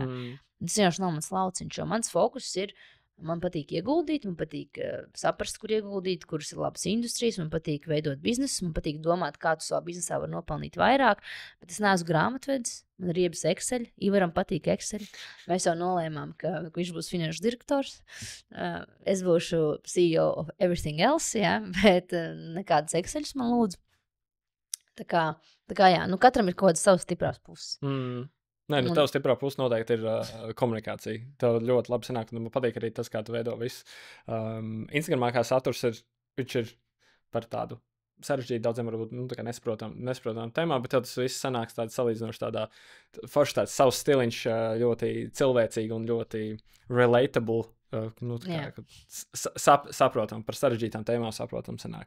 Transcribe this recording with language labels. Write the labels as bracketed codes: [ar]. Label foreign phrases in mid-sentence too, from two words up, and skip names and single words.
[lv] Tas vienkārši nav mans lauciņš, jo mans fokus ir, man patīk ieguldīt, man patīk saprast, kur ieguldīt, kuras ir labas industrijas, man patīk veidot biznesu, man patīk domāt, kā tu savā biznesā var nopelnīt vairāk, bet es neesmu grāmatvedis, man ir riebas Excel, Ivaram patīk Excel. Mēs jau nolēmām, ka viņš būs finanšu direktors, es būšu [en] CEO of everything else, [lv] jā, bet nekādas Exceļus man lūdzu. Tā kā jā, katram ir kaut kādas savas stiprās puses. Nē, tev stiprā puse noteikti ir komunikācija. Tev ļoti labi sanāk, un man patīk arī tas, kā tu veido visu. Instagramā kā saturs viņš ir par tādu sarežģītu, daudziem varbūt nesaprotamu tēmā, bet tev tas viss sanāks tāds salīdzinoši tādā forši tāds savs stiliņš, ļoti cilvēcīgi un ļoti relatable, saprotam, par sarežģītām tēmām saprotam sanāk.